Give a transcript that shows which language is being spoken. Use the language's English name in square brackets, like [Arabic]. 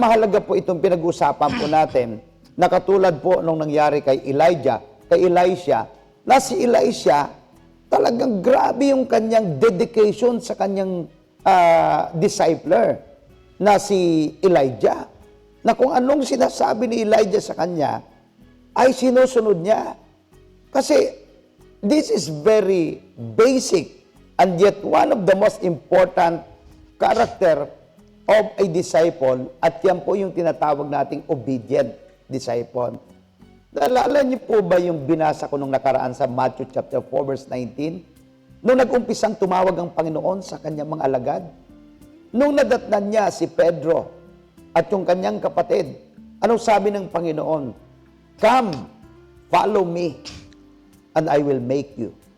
[Filipino] mahalaga po itong pinag-usapan po natin na katulad po nung nangyari kay Elisha, na si Elisha, talagang grabe yung kanyang dedication sa kanyang discipler na si Elijah. Na kung anong sinasabi ni Elijah sa kanya, ay sinusunod niya. Kasi [English] this is very basic And yet, one of the most important character of a disciple, [Filipino] at yan po yung tinatawag nating [English] obedient disciple. [Filipino] Naalala niyo po ba yung binasa ko nung nakaraan sa Matthew chapter 4, verse 19? Nung nag-umpisang tumawag ang Panginoon sa kanyang mga alagad, nung nadatnan niya si Pedro at yung kanyang kapatid, anong sabi ng Panginoon? [English] Come, follow me, and I will make you.